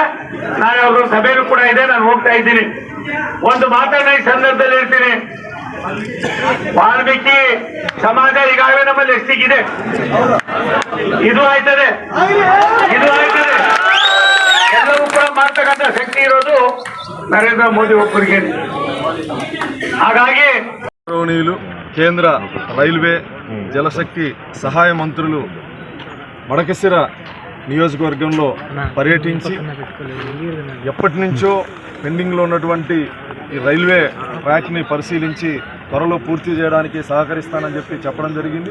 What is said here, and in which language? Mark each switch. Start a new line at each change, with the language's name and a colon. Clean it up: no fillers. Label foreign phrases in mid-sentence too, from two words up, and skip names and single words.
Kannada: ನಾಳೆ ಅವ್ರ ಸಭೆಯೂ ಕೂಡ ಇದೆ, ನಾನು ಹೋಗ್ತಾ ಇದ್ದೀನಿ. ಒಂದು ಮಾತನ್ನ ಈ ಸಂದರ್ಭದಲ್ಲಿ ಹೇಳ್ತೀನಿ, ವಾಲ್ಮೀಕಿ ಸಮಾಜ ಈಗಾಗಲೇ ನಮ್ಮಲ್ಲಿ ಎಷ್ಟಿಗಿದೆ, ಇದು ಆಯ್ತದೆ, ಇದು ಆಯ್ತದೆ. ಎಲ್ಲವೂ ಕೂಡ ಮಾಡ್ತಕ್ಕಂಥ ಶಕ್ತಿ ಇರೋದು ನರೇಂದ್ರ ಮೋದಿ ಒಬ್ಬರಿಗೆ. ಹಾಗಾಗಿ
Telugu: కేంద్ర రైల్వే జలశక్తి సహాయ మంత్రులు మడకశిర నియోజకవర్గంలో పర్యటించి ఎప్పటి నుంచో పెండింగ్లో ఉన్నటువంటి ఈ రైల్వే ట్రాక్ని పరిశీలించి త్వరలో పూర్తి చేయడానికి సహకరిస్తానని చెప్పడం జరిగింది.